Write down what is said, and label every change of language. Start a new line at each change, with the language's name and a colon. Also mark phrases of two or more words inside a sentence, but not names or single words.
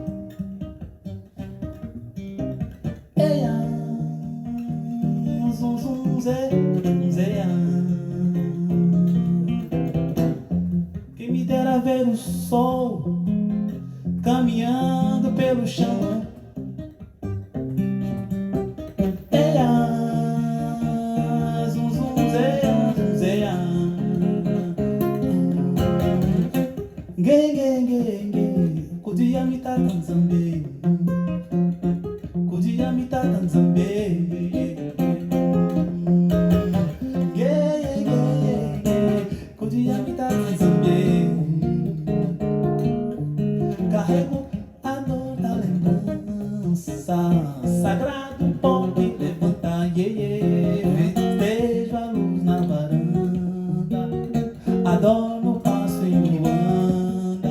Portuguese: Eia, zum zum zé, zéia. Quem me dera ver o sol caminhando pelo chão. Eia, zum zum zéia, zéia. Gay, gay, gay, gay.
Kimbundu: Kudia mi tatan zambe. Kudia mi tatan zambe. Gay, gay, gay. Kudia mi tatan zambe.
Portuguese: Carrego a dor da lembrança. Sagrado pó que levanta,
English: yeah, yeah.
Portuguese: Festejo a luz na varanda. Adoro o passo em Luanda.